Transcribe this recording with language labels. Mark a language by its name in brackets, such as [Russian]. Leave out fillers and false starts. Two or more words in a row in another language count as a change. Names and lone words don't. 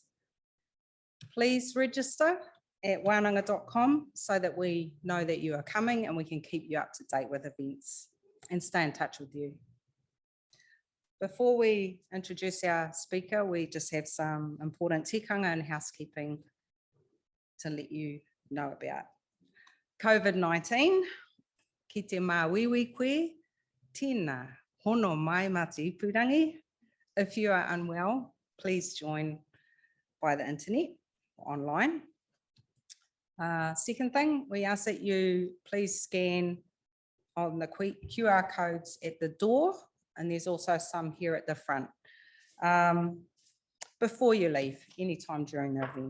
[English] Please register at wānanga.com so that we know that you are coming and we can keep you up to date with events and stay in touch with you. Before we introduce our speaker, we just have some important tikanga and housekeeping to let you know about. COVID-19, [Māori] ki te māwiwi koe, tēnā, hono mai mā te ipurangi. [English] If you are unwell, please join by the internet or online. Second thing, we ask that you please scan on the QR codes at the door, and there's also some here at the front, before you leave, anytime during the event.